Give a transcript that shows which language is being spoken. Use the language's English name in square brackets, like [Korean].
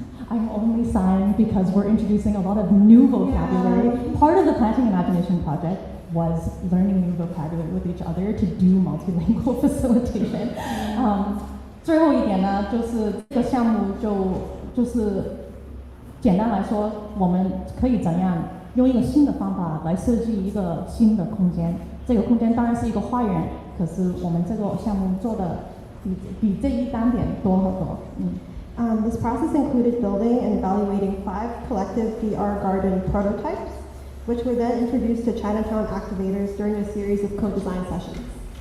[English] I'm only sighing because we're introducing a lot of new vocabulary. Yeah. Part of the Planting Imagination project was learning new vocabulary with each other to do multilingual facilitation. [Chinese] 最后一点呢，就是这个项目就是简单来说，我们可以怎样用一个新的方法来设计一个新的空间。这个空间当然是一个花园，可是我们这个项目做的比这一单点多很多。 [English] This process included building and evaluating 5 collective VR garden prototypes, which were then introduced to Chinatown activators during a series of co-design sessions.